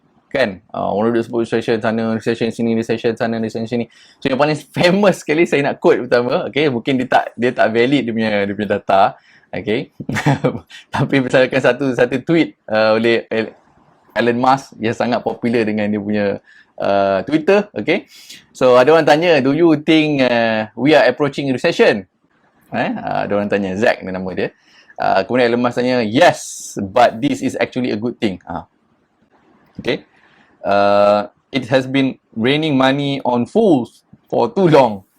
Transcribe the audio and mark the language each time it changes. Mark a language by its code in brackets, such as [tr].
[ms] Kan, orang duduk sebut recession sana, recession sini, recession sana, recession sini. So yang paling famous sekali saya nak quote pertama. Okay, mungkin dia tak valid dia punya data. Okay, tapi berdasarkan satu tweet oleh Elon Musk yang sangat popular dengan dia punya Twitter. [en] Okay, [ms] so ada orang tanya, [en] do you think we are approaching recession? [ms] Ada orang tanya, Zack ni nama dia. Kemudian Elon Musk tanya, [en] yes, but this is actually a good thing. Okay, it has been raining money on fools for too long.